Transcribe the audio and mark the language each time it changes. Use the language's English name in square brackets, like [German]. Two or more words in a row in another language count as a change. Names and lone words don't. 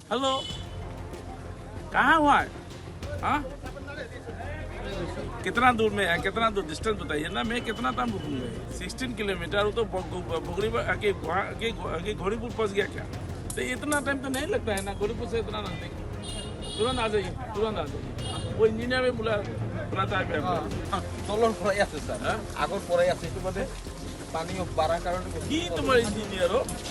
[Hindi] हेलो, कहाँ हुआ है? हाँ, कितना दूर में है? कितना दूर डिस्टेंस बताइए ना, मैं कितना टाइम रुकूंगा? 16 किलोमीटर वो तो भोगरी आगे घोड़ीपुर पहुंच गया क्या? तो इतना टाइम तो नहीं लगता है ना, घोड़ीपुर से इतना नजदीक। तुरंत आ जाइए, तुरंत आ जाइए। वो इंजीनियर भी बुलाता है। [Assamese] তলৰ পৰাই আছে স্যাৰ হা? আগৰ পৰাই আছে এইটো মানে পানী বাঢ়াৰ কাৰণে [Bangla] কি তোমার ইঞ্জিনিয়ার हो?